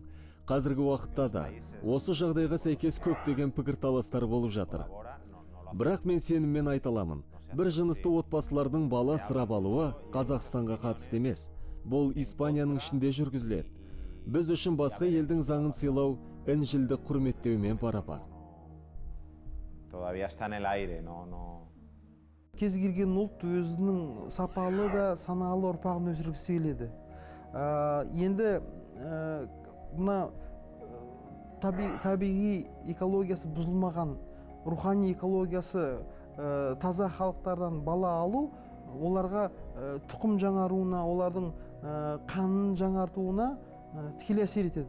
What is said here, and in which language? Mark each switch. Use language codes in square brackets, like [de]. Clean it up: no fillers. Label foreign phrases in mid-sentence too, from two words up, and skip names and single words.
[kk] Қазіргі уақытта да осы жағдайға сәйкес көптеген пікірталастар болып жатыр. Бірақ мен сеніммен айта аламын, бір жынысты отбасылардың бала асырап алуы Қазақстанға қатысты емес. Бұл Испанияның ішінде жүргізіледі. Біз үшін басқа елдің заңын сыйлау Інжілді құрметтеумен пара-пар. [es] Todavía está en el aire, no. [kk] Кез келген ұлт өзінің сапалы да саналы ұрпағын өсіргісі келеді. Енді мына табиғи экологиясы бұзылмаған, рухани экологиясы таза халықтардан бала алу, оларға тұқым жаңаруына, олардың қанын жаңартуына тікелей әсер етеді.